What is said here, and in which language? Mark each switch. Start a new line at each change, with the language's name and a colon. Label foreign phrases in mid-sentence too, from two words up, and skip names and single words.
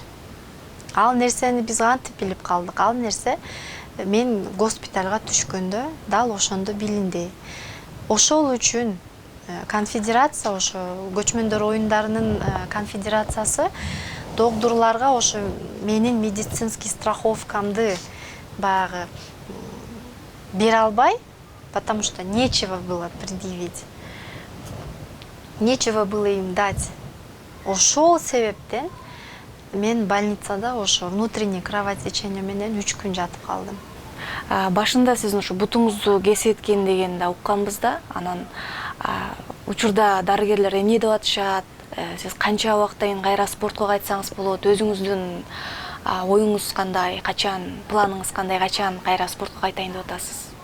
Kyrgyz: Ал нерсени биз кантип билип калдык? Ал нерсе мен госпитальга түшкөндө дал ошондо билинди. Ошол үчүн конфедерация, ошо көчмөндөр оюндарынын конфедерациясы доктурларга ошо менин медицинский страховкамды баягы бере албай,
Russian: потому что нечего было предъявить. Нечего было им дать.
Kyrgyz: Ошол себептен мен больницада ошо
Russian: внутреннее кровотечение
Kyrgyz: менен 3 күн жатып калдым. Башында сиз ошо бутуңузду кесеткен дегенди укканбыз да, анан учурда дарыгерлер эмне деп атышат, сиз канча убактан кайра спортко кайтсаңыз болот, өзүңүздүн оюңуз кандай, качан, планыңыз кандай, качан кайра спортко кайтайын деп атасыз?